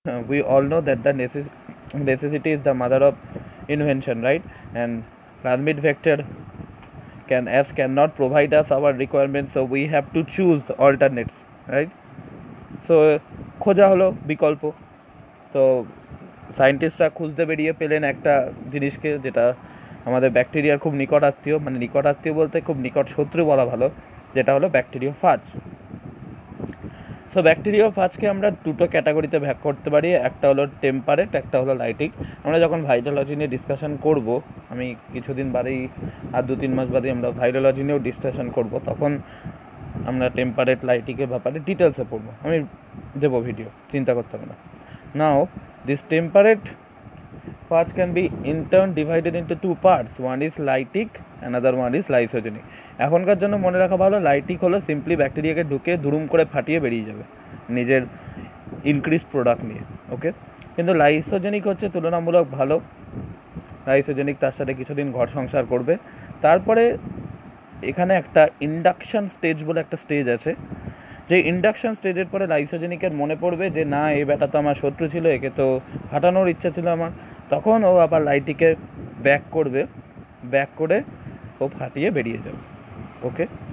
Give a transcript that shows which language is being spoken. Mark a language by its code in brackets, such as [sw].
[en] We all know that the necessity is the mother of invention, right? And plasmid vector cannot provide us our requirements, so we have to choose alternates, right? [bn] So খোঁজা হলো বিকল্প। তো সায়েন্টিস্টরা খুঁজতে বেরিয়ে পেলেন একটা জিনিসকে যেটা আমাদের ব্যাকটেরিয়ার খুব নিকট আত্মীয়, মানে নিকট আত্মীয় বলতে খুব নিকট শত্রু বলা ভালো, যেটা হলো ব্যাকটেরিয়া ফাজ। সো ব্যাকটেরিয়া ও ফাজকে আমরা দুটো ক্যাটাগরিতে ভাগ করতে পারি, একটা হলো টেম্পারেট, একটা হলো লাইটিক। আমরা যখন ভাইরোলজি নিয়ে ডিসকাশন করব, আমি কিছুদিন বাদেই আর 2-3 মাস বাদেই আমরা ভাইরোলজি নিয়েও ডিসকাশন করব, তখন আমরা টেম্পারেট লাইটিকের ব্যাপারে ডিটেলসে পড়বো, আমি দেবো ভিডিও, চিন্তা করতে হবে না। [en] Now this temperate phage can be in turn divided into two parts, one is lytic, another one is lysogenic। [bn] এখনকার জন্য মনে রাখা ভালো, লাইটিক হলো সিম্পলি ব্যাকটেরিয়াকে ঢুকে দুরুম করে ফাটিয়ে বেরিয়ে যাবে নিজের ইনক্রিজ প্রোডাক্ট নিয়ে, ওকে। কিন্তু লাইসোজেনিক হচ্ছে তুলনামূলক ভালো। লাইসোজেনিক তার সাথে কিছুদিন ঘর সংসার করবে, তারপরে এখানে একটা ইন্ডাকশন স্টেজ বলে একটা স্টেজ আছে, যে ইন্ডাকশন স্টেজের পরে লাইসোজেনিকের মনে পড়বে যে না, এই ব্যাটা তো আমার শত্রু ছিল, একে তো ফাটানোর ইচ্ছা ছিল আমার, তখন ও আবার লাইটিকে ব্যাক করবে, ব্যাক করে ও ফাটিয়ে বেরিয়ে যাবে, ওকে।